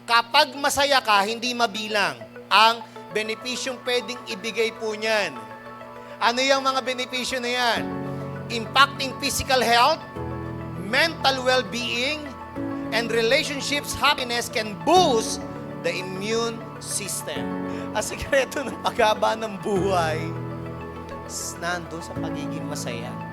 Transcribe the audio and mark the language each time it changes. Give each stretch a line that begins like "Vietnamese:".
Filipino: Kapag masaya ka, hindi mabilang ang benepisyong pwedeng ibigay po niyan. Ano yung mga benepisyo na yan?
English: Impacting physical health, mental well-being, and relationships happiness can boost the immune system.
Filipino: Ang sikreto ng paghaba ng buhay, nandun sa pagiging masaya.